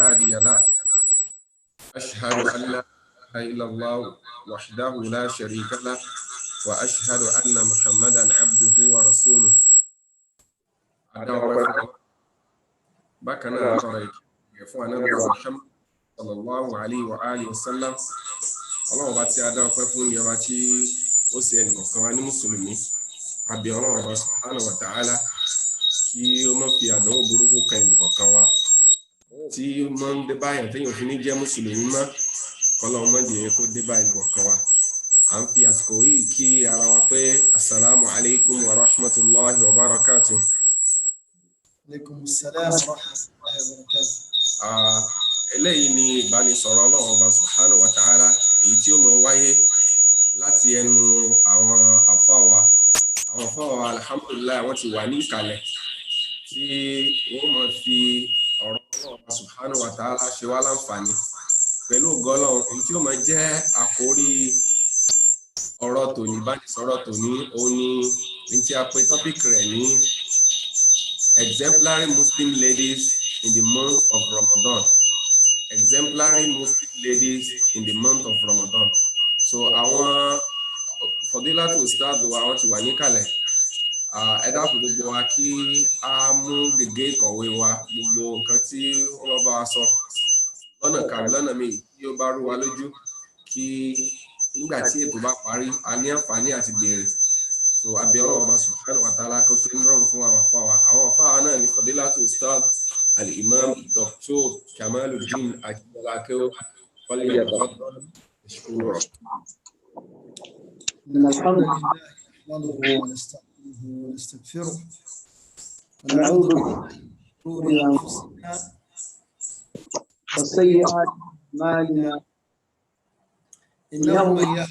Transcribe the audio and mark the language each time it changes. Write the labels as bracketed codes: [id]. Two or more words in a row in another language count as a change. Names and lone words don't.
[ar] هادي له أشهد أن لا إله إلا الله وحده لا شريك له وأشهد أن محمدا عبده ورسوله بكنا طريق يفوى نبي محمد صلى [yo] الله عليه وآله وسلم Ọlọ́run bá tí a dá ọpẹ́ fún ní ọba tí ó ṣe ẹnìkọ̀ọ̀kan wa ní mùsùlùmí àbí Ọlọ́run bá [ar] سبحانه وتعالى [yo] kí ó má fi àdánwò burúkú kan ẹnìkọ̀ọ̀kan wa tí ó máa ń dé báyàn téèyàn fi ní jẹ́ mùsùlùmí mọ́ kọ́lọ́run má jẹ́ kó dé bá ẹnìkọ̀ọ̀kan wa à ń fi àsìkò yìí kí ara wa pé [ar] السلام عليكم ورحمة الله وبركاته. عليكم السلام ورحمة الله وبركاته. [yo] Eléyìí ni ìbánisọ̀rọ̀ Ọlọ́run ọba [ar] سبحانه وتعالى [yo] èyí tí ó mọ̀ wáyé láti ẹnu àwọn àfáà wa alhamdulillah wọ́n ti wà ní ìkàlẹ̀ tí wọ́n mọ̀ fi ọ̀rọ̀ Ọlọ́run ọba [ar] سبحانه وتعالى [yo] ṣe wá láǹfààní pẹ̀lú ògo Ọlọ́run èyí tí ó mọ̀ jẹ́ àkórí ọ̀rọ̀ tòní ìbánisọ̀rọ̀ tòní òun ni tí a pè tọ́pìkì rẹ̀ ní [en] exemplary Muslim ladies in the month of Ramadan. Exemplary Muslim ladies in the month of Ramadan. [yo] So àwọn [ar] فضيلة الأستاذ [yo] wa àwọn tí wà níkàlẹ̀ ẹ dákun gbogbo wa kí a mú gègé ìkọ̀wé wa gbogbo nǹkan tí wọ́n bá wa sọ lọ́nà kan lọ́nà míì tí ó bá rú wa lójú kí nígbà tí ètò bá parí a ní àǹfààní àti béèrè. So àbí Ọlọ́run bá [ar] سبحانه وتعالى [yo] kó ṣe ń rọrùn fún àwọn àfáà náà ní [ar] فضيلة الأستاذ الإمام الدكتور كمال الدين أجلاكو فليتفضل مشكورا. إن الحمد لله نحمده ونستعينه ونستغفره ونعوذ بالله من شرور أنفسنا وسيئات أعمالنا إنه من يهده